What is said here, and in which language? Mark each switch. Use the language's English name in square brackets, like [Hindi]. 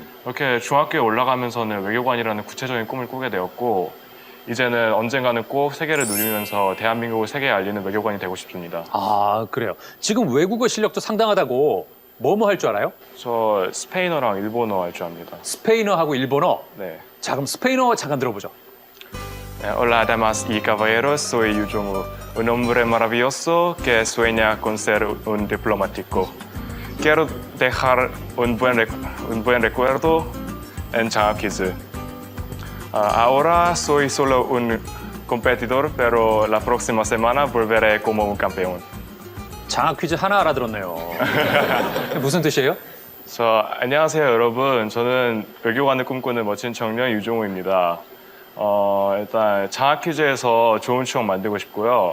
[Korean] 이렇게 중학교에 올라가면서는 외교관이라는 구체적인 꿈을 꾸게 되었고 이제는 언젠가는 꼭 세계를 누리면서 대한민국을 세계에 알리는 외교관이 되고 싶습니다. 그래요. 지금 외국어 실력도 상당하다고 뭐뭐 할 줄 알아요? 저 스페인어랑 일본어 할 줄 압니다. 스페인어하고 일본어. 네. 자, 그럼 스페인어 잠깐 들어보죠. [Spanish] Hola, damas y caballeros, soy Yu Jong-woo, un hombre maravilloso que sueña con ser un diplomático. Quiero dejar un buen recuerdo en Chang'an Quiz. Ahora soy solo un competidor, pero la próxima semana volveré como un campeón. [Korean] 장학 퀴즈 하나 알아들었네요. 무슨 뜻이에요? 안녕하세요, 여러분. 저는 외교관을 꿈꾸는 멋진 청년 유종우입니다. 일단 장학 퀴즈에서 좋은 추억 만들고 싶고요.